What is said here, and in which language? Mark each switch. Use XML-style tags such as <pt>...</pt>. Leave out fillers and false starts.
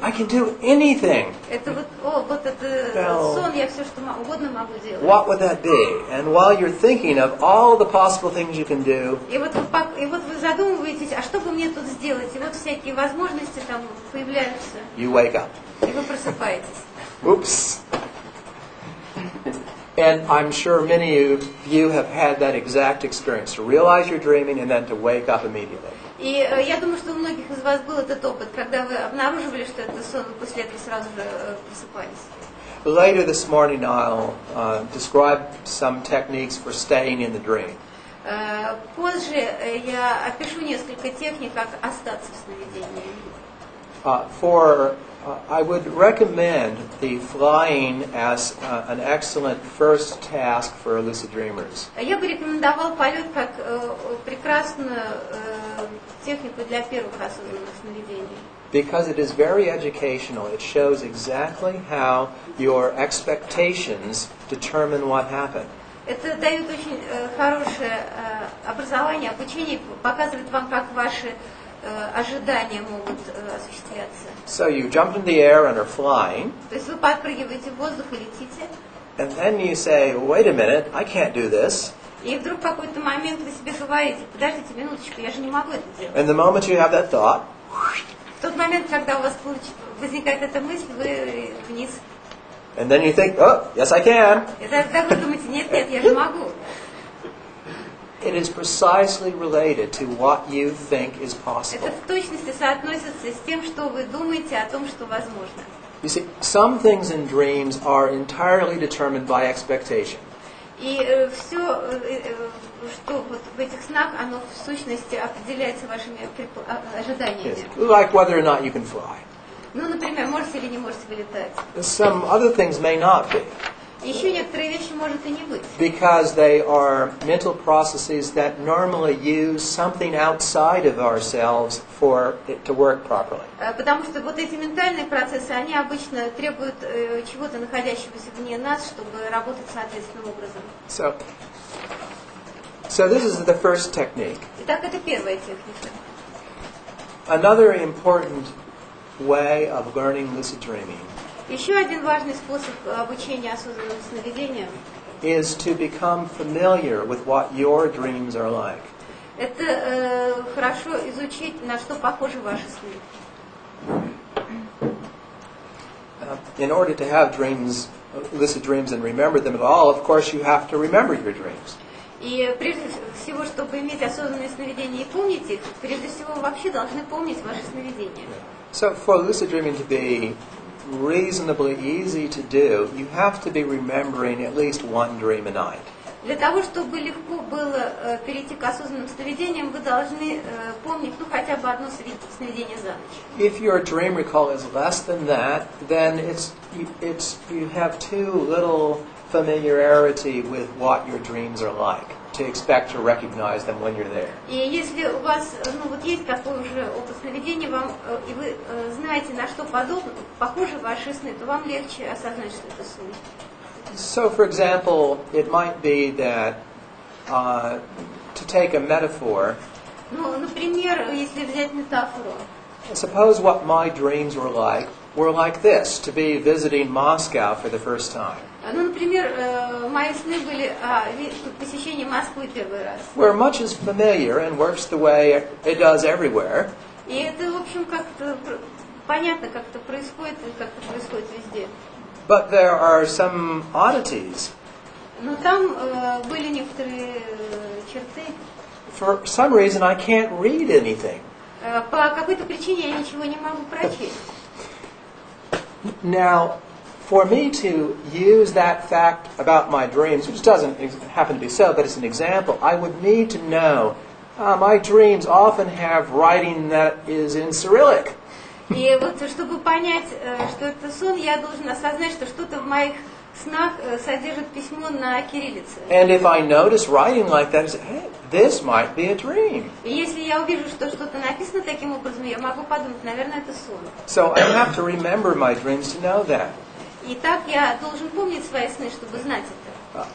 <en>I can do anything.</en> <ru>Это вот это сон, я все, что угодно могу делать.</ru> <en>What would that be? And while you're thinking of all the possible things you can do,</en> <ru>И вот вы задумываетесь, а что бы мне тут сделать? И вот всякие возможности там появляются,</ru> <en>you wake up.</en> <ru>и вы просыпаетесь.</ru> <en>Oops. And I'm sure many of you have had that exact experience, to realize you're dreaming and then to wake up immediately.</en> <ru>И я думаю, что у многих из вас был этот опыт, когда вы обнаруживали, что это сон, и после этого сразу же просыпались.</ru> <en>later this morning I'll describe some techniques for staying in the dream.</en> <ru>Позже я опишу несколько техник, как остаться в сновидении.</ru> <en>I would recommend the flying as an excellent first task for lucid dreamers.</en> <ru>Я бы рекомендовал полет как прекрасную технику для первых осознанных сновидений.</ru> <en>Because it is very educational. It shows exactly how your expectations determine what happened.</en> <ru>Это дает очень хорошее образование, обучение, показывает вам, как ваши ожидания могут осуществляться.</ru> <en>So you jump in the air and are flying.</en> <ru>То есть вы подпрыгиваете в воздух и летите.</ru> <en>And then you say, wait a minute, I can't do this.</en> <ru>И вдруг в какой-то момент вы себе говорите, подождите минуточку, я же не могу это делать.</ru> <en>And the moment you have that thought,</en> <ru>В тот момент, когда у вас возникает эта мысль, вы вниз.</ru> <en>and then you think, oh, yes I can.</en> <ru>И тогда вы думаете, нет, я же могу.</ru> <en>It is precisely related to what you think is possible.</en> <ru>Это в точности соотносится с тем, что вы думаете о том, что возможно.</ru> <en>You see, some things in dreams are entirely determined by expectation.</en> <ru>И все, что вот в этих снах, оно в сущности определяется вашими ожиданиями.</ru> <en>Yes. Like whether or not you can fly.</en> <ru>Ну, например, можете или не можете вы летать.</ru> <en>Some other things may not be,</en> <ru>Еще некоторые вещи может и не быть.</ru> <en>because they are mental processes that normally use something outside of ourselves for it to work properly.</en> <ru>Потому что вот эти ментальные процессы, они обычно требуют чего-то находящегося вне нас, чтобы работать соответственным образом.</ru> <en>So this is the first technique.</en> <ru>Итак, это первая техника.</ru> <en>Another important way of learning lucid dreaming</en> <ru>Еще один важный способ обучения осознанным сновидениям</ru> <en>is to become familiar with what your dreams are like.</en> <ru>это хорошо изучить, на что похожи ваши сны.</ru> <en>In order to have dreams, lucid dreams, and remember them at all, of course you have to remember your dreams.</en> <ru>И прежде всего, чтобы иметь осознанные сновидения и помнить их, прежде всего вы вообще должны помнить ваши сновидения.</ru> <en>So for lucid dreaming to be reasonably easy to do, you have to be remembering at least one dream a night.</en> <ru>Для того, чтобы легко было перейти к осознанным сновидениям, вы должны помнить хотя бы одно сновидение за ночь.</ru> <en>If your dream recall is less than that, then you have too little familiarity with what your dreams are like to expect to recognize them when you're there.</en> <ru>И если у вас есть такой уже опыт сновидений, и вы знаете, на что похожи ваши сны, то вам легче осознать, что это сон.</ru> <en>So, for example, it might be that to take a metaphor.</en> <ru>Например, если взять метафору.</ru> <en>Suppose what my dreams were like this: to be visiting Moscow for the first time.</en> <ru>Например, мои сны были посещение Москвы первый раз.</ru> <en>Where much is familiar and works the way it does everywhere.</en> <ru>И это, в общем, как-то понятно, как это происходит, и как это происходит везде.</ru> <en>But there are some oddities.</en> <ru>Но там были некоторые черты.</ru> <en>For some reason, I can't read anything.</en> <ru>По какой-то причине я ничего не могу прочесть.</ru> <en>Now, for me to use that fact about my dreams, which doesn't happen to be so, but it's an example, I would need to know my dreams often have writing that is in Cyrillic.</en> <ru>И вот, чтобы понять, что это сон, я должен осознать, что что-то в моих снах содержит письмо на кириллице.</ru> <en>And if I notice writing like that, I say, hey, this might be a dream.</en> <ru>И если я увижу, что что-то написано таким образом, я могу подумать, наверное, это сон.</ru> <en>So I have to remember my dreams to know that.</en> <ru>И так я должен помнить свои сны, чтобы знать это.</ru>